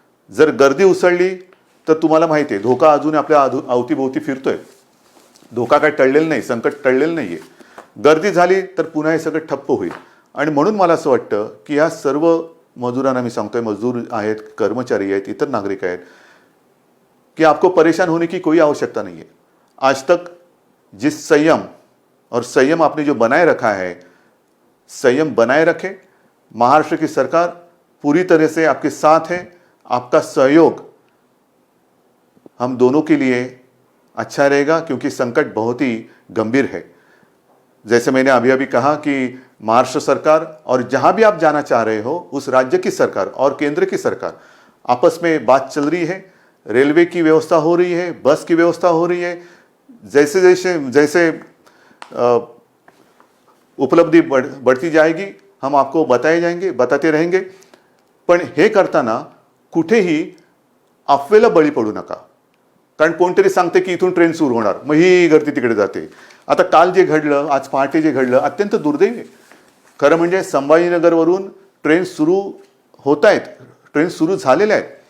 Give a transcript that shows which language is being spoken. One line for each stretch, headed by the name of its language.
Marathi: जर गर्दी उसळली तर तुम्हाला माहिती आहे धोका अजून आपल्या अवतीभोवती फिरतोय. धोका काय टळलेला नाही, संकट टळलेलं नाही आहे. गर्दी झाली तर पुन्हा हे सगळं ठप्प होईल. आणि म्हणून मला असं वाटतं की या सर्व मजुरांना मी सांगतोय, मजदूर आहेत, कर्मचारी आहेत, इतर नागरिक आहेत, कि
Hindi: आपको परेशान होने की कोई आवश्यकता नहीं है. आज तक जिस संयम आपने जो बनाए रखा है, संयम बनाए रखे. महाराष्ट्र की सरकार पूरी तरह से आपके साथ है. आपका सहयोग हम दोनों के लिए अच्छा रहेगा क्योंकि संकट बहुत ही गंभीर है. जैसे मैंने अभी अभी कहा कि महाराष्ट्र सरकार और जहां भी आप जाना चाह रहे हो उस राज्य की सरकार और केंद्र की सरकार आपस में बात चल रही है. रेलवे की व्यवस्था हो रही है, बस की व्यवस्था हो रही है. जैसे उपलब्धि बढ़ती जाएगी हम आपको बताते रहेंगे.
Marathi: पण हे करताना कुठेही अफवेला बळी पडू नका. कारण कोणतरी सांगते की इथून ट्रेन सुरू होणार, मग ही गर्दी तिकडे जाते. आता काल जे घडलं, आज पहाटे जे घडलं, अत्यंत दुर्दैवी आहे. खरं म्हणजे संभाजीनगरवरून ट्रेन सुरू होत आहेत, ट्रेन सुरू झालेल्या आहेत.